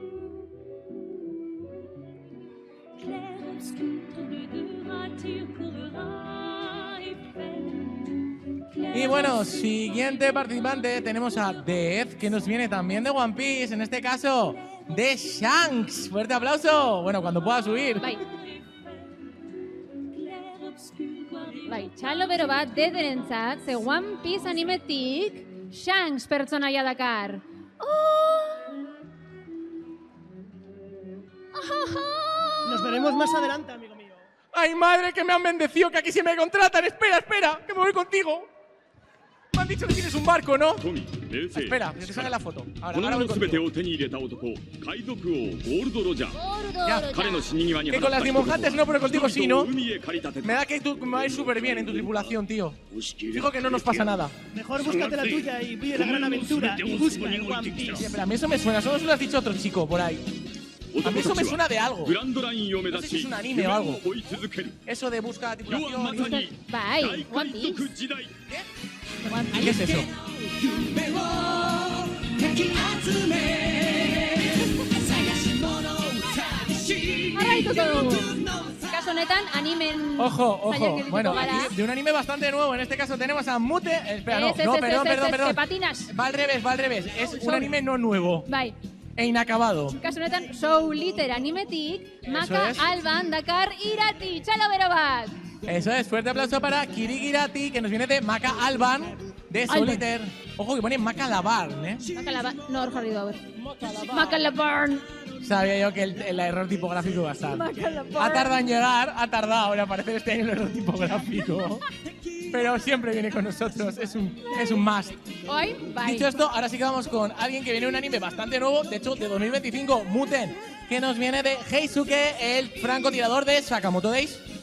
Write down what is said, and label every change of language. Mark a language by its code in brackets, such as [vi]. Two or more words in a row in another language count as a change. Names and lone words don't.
[es] Y bueno, siguiente participante tenemos a Death, que nos viene también de One Piece, en este caso de Shanks. Fuerte aplauso. Bueno, cuando pueda subir. [eu] Bai. Bai, txalo bero bat dederentzat, ze One Piece animetik Shanks pertsonaia dakar. [es] Nos veremos más adelante, amigo mío. ¡Ay, madre, que me han bendecido, que aquí sí me contratan! ¡Espera, espera, que me voy contigo! Me han dicho que tienes un barco, ¿no? Espera, que te salga la foto. [ja] この世の全てを手に入れた男、海賊王ゴールド・ロジャー。彼の死に際に [es] Que con las dibujantes no, pero contigo sí, ¿no? [ja] 海へ駆り立て [es] Me da que tú me vais súper bien en tu tripulación, tío. Digo que no nos pasa nada. Mejor búscate la tuya y vive la gran aventura y busca el One Piece. Sí, pero a mí eso me suena, solo se lo has dicho a otro chico por ahí. A mí eso me suena de algo. [ja] グランドラインを目 [es] No [ja] 指 [es] sé si [ja] し [es] es un anime o algo. [ja] 追い続ける。 [es] Eso de busca la [ja] 世はまさ [es] tripulación. [ja] に [es] Bye, [ja] 大 [es] One [ja] 海 [es] Piece. [ja] 賊時代。 [es] ¿Qué es eso? [eu] Kasu honetan, animen [es] Ojo, ojo. [eu] saiaketiko [es] Bueno, [eu] gara. [es] aquí de un anime bastante nuevo. En este caso tenemos a Mute. Espera, no, [eu] Ez, [es] no, [eu] ez, [es] perdón, [eu] ez, ez, [es] perdón, [eu] ez, [es] perdón. que patinas. Va al revés, va al revés. Es un anime no nuevo [eu] Bai, [es] e inacabado. [eu] kasu honetan, Soul Liter animetik, Maka [es] es. [eu] Alban dakar irati, txalo bero bat. [es] Eso es, fuerte aplauso para Kirigirati, que nos viene de Maka Alban, de Soliter. Ojo, que pone Maka Labarn, ¿eh? Maka Labarn, no, [eu] hor jarri du, [es] a ver. Maka Labarn. Sabía yo que el error tipográfico iba a estar. Maka Labarn. Ha tardado en llegar, ha tardado en aparecer este año el error tipográfico. Pero siempre viene con nosotros, es un must. [eu] Oi, bai. [es] Dicho esto, ahora sí que vamos con alguien que viene de un anime bastante nuevo, de hecho de 2025, Muten, que nos viene de Heisuke, el francotirador de Sakamoto Days.